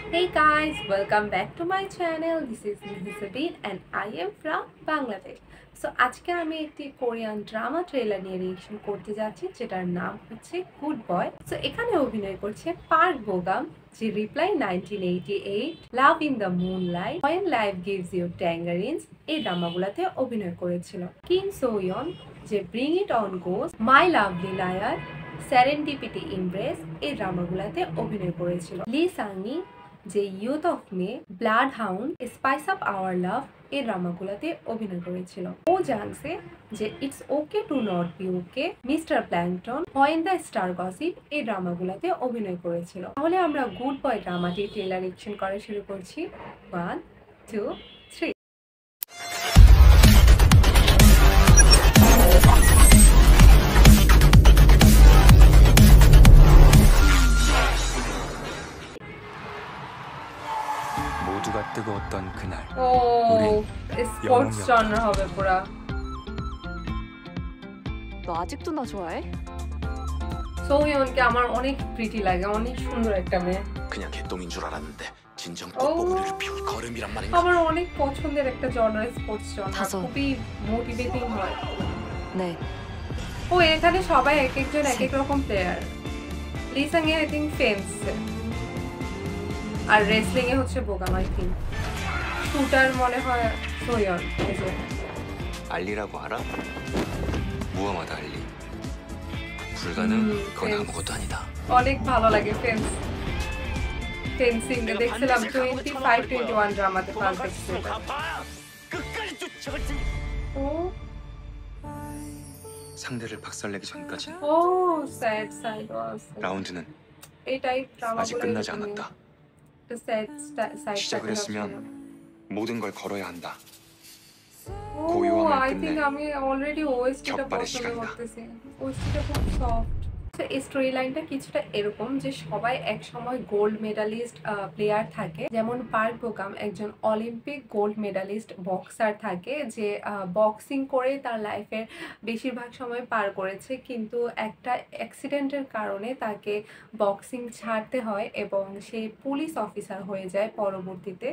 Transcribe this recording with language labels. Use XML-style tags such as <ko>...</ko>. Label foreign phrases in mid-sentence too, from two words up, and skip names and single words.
<en>Hey guys, welcome back to my channel. This is Nihizabin and I am from Bangladesh.</en> <bn>So আজকে আমি একটি কোরিয়ান ড্রামা ট্রেলার নিয়ে রিঅ্যাকশন করতে যাচ্ছি যেটার নাম হচ্ছে গুড বয়। সো এখানে অভিনয় করছে পার্ক বোগাম, যে রিপ্লাই 1988, লাভ ইন দ্য মুনলাইট, হোয়েন লাইফ গিভস ইউ ট্যাঙ্গারিনস এই ড্রামাগুলোতে অভিনয় করেছিল। কিম সোয়ন, যে ব্রিং ইট অন গোস, মাই লাভলি লায়ার, সেরেন্ডিপিটি ইমপ্রেস এই ড্রামাগুলোতে অভিনয় করেছিল। লি সাংমি, যে ইউথ অফ মে, ব্লাড হাউন্ড, স্পাইস আপ আওয়ার লাভ এই ড্রামাগুলোতে অভিনয় করেছিল। ও জাংসে, যে ইটস ওকে টু নট বি ওকে, মিস্টার প্ল্যাংটন, হোয়েন দ্য স্টার গসিপ এই ড্রামাগুলোতে অভিনয় করেছিল। তাহলে আমরা গুড বয় ড্রামাটি ট্রেলার রিঅ্যাকশন করা শুরু করছি। 1, 2, 3।</bn> <ko>모두가 뜨거웠던 그날 우린 스포츠 장르</ko> <bn>হবে পুরা।</bn> <ko>너 아직도 나 좋아해?</ko> <bn>소희연কে আমার অনেক প্রিটি লাগে, অনেক সুন্দর একটা মেয়ে।</bn> <ko>그냥 개똥인 줄 알았는데 진정 꽃봉오리를 피울 걸음이란 말인가?</ko> <bn>আমার অনেক পছন্দের একটা জনরা</bn> <en>sports genre,</en> <ko>다섯.</ko> <bn>খুবই মোটিভেটিং হয়।</bn> <ko>네.</ko> <bn>ও এখানে সবাই এক একজন এক এক রকম প্লেয়ার। লিসাং এ</bn> <en>I think</en> <bn>ফেন্স, আর রেসলিং এ হচ্ছে বোগাম</bn> <en>I think.</en> <bn>শুটার মনে হয় সোয়ন।</bn> <ko>알리라고 알아? 무엄하다 알리. 불가능? 그건 펜스। 아무것도 아니다.</ko> <bn>অনেক ভালো লাগে ফেন্স। ফেন্সিং এ দেখছিলাম 25-21 ড্রামাতে ফার্স্ট দেখছি এটা।</bn> <ko>끝까지 쫓아갈 테니. ও 상대를 박살내기 전까지</ko> <en>O sad side was.</en> <ko>라운드는</ko> <bn>এই টাইপ ড্রামাগুলো</bn> <ko>아직 끝나지 않았다.</ko> <en>sad side</en> <ko>시작을 했으면 모든 걸 걸어야 한다. ও 고요함을</ko> <bn>আই</bn> <ko>끝내</ko> <bn>থিংক আমি অলরেডি ওএসটিটা</bn> <ko>격발의</ko> <bn>পছন্দ</bn> <ko>시간이다.</ko> <bn>করতেছি। ওএসটিটা খুব সফট। এই স্টোরি লাইনটা কিছুটা এরকম যে সবাই এক সময়</bn> <en>gold medalist player</en> <bn>থাকে, যেমন পার্ক বোগাম একজন</bn> <en>Olympic gold medalist boxer</en> <bn>থাকে, যে বক্সিং করে তার লাইফের বেশিরভাগ সময় পার করেছে, কিন্তু একটা অ্যাক্সিডেন্টের কারণে তাকে বক্সিং ছাড়তে হয় এবং সে</bn> <en>police officer</en> <bn>হয়ে যায় পরবর্তীতে।</bn>